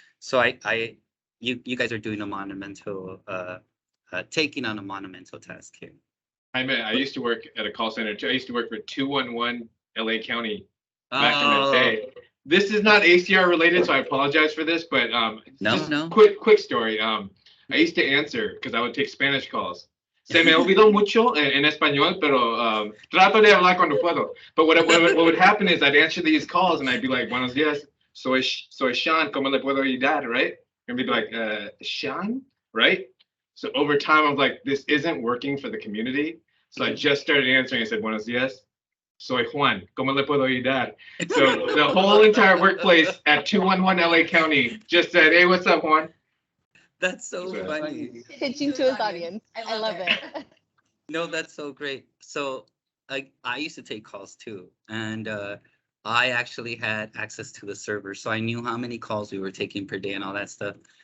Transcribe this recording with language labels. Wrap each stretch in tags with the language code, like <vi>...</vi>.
<en>So you guys are doing a monumental, taking on a monumental task here. I used to work at a call center too. I used to work for 211 LA County back in the day. This is not ACR related, so I apologize for this, but No. Quick story. I used to answer because I would take Spanish calls.</en> <es>Se me olvidó mucho en español, pero trato de hablar cuando puedo.</es> <en>But what would happen is I'd answer these calls and I'd be like,</en> <es>buenos días, soy Shawn, ¿cómo le puedo ayudar,</es> <en>right? And we'd be like, Shawn, right? So over time, I was like, this isn't working for the community. So I just started answering. I said,</en> <es>buenos días, soy Juan, ¿cómo le puedo ayudar?</es> <en>So the whole entire workplace at 211 LA County just said, hey, what's up, Juan? That's so funny. Pitching to his audience. I love it. No, that's so great. So I used to take calls too, and I actually had access to the server, so I knew how many calls we were taking per day and all that stuff.</en>